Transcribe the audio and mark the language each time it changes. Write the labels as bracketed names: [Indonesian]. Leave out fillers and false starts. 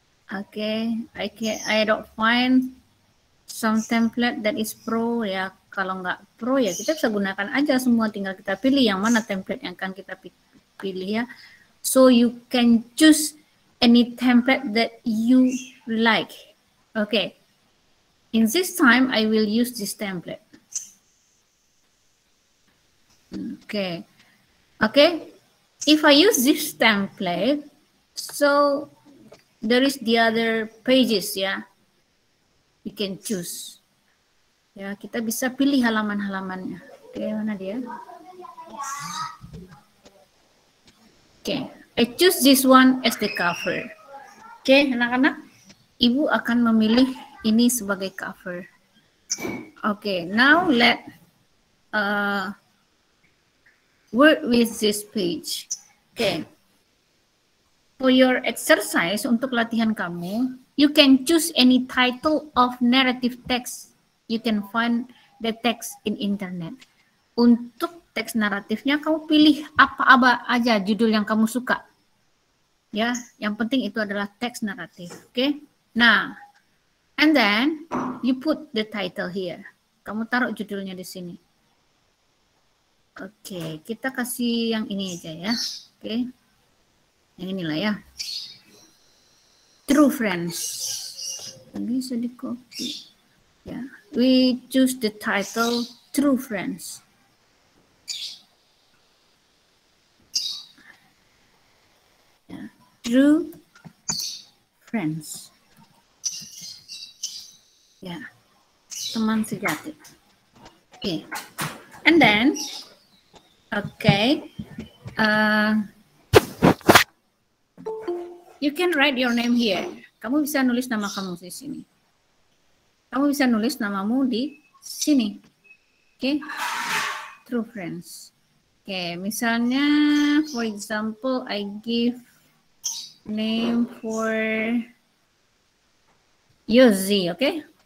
[English] Okay, I don't find some template that is pro, ya. [Indonesian] Kalau nggak pro, ya kita bisa gunakan aja semua. Tinggal kita pilih yang mana template yang akan kita pilih, ya. [English] So you can choose any template that you like. Okay. In this time, I will use this template. Okay. Okay. If I use this template, so there is the other pages, ya. You can choose. [Indonesian] Ya, kita bisa pilih halaman-halamannya. Oke, mana dia? [English] Oke, I choose this one as the cover. [Indonesian] Oke, anak-anak, Ibu akan memilih ini sebagai cover. [English] Oke, now let work with this page. Oke, for your exercise, [Indonesian] untuk latihan kamu, [English] you can choose any title of narrative text. You can find the text in internet. [Indonesian] Untuk teks naratifnya, kamu pilih apa aja judul yang kamu suka. Ya, yang penting itu adalah teks naratif. Oke. [English] Nah, and then you put the title here. [Indonesian] Kamu taruh judulnya di sini. Oke, kita kasih yang ini aja ya. Oke. Yang inilah ya. True Friends. Bisa di copy. [English] Ya, we choose the title True Friends. Ya, True Friends. [Indonesian] Ya, teman sejati. Okay. [English] And then, okay, you can write your name here. [Indonesian] Kamu bisa nulis nama kamu di sini. Kamu bisa nulis namamu di sini. Oke. True Friends. [English] Oke, misalnya, for example, I give name for Yozi, oke?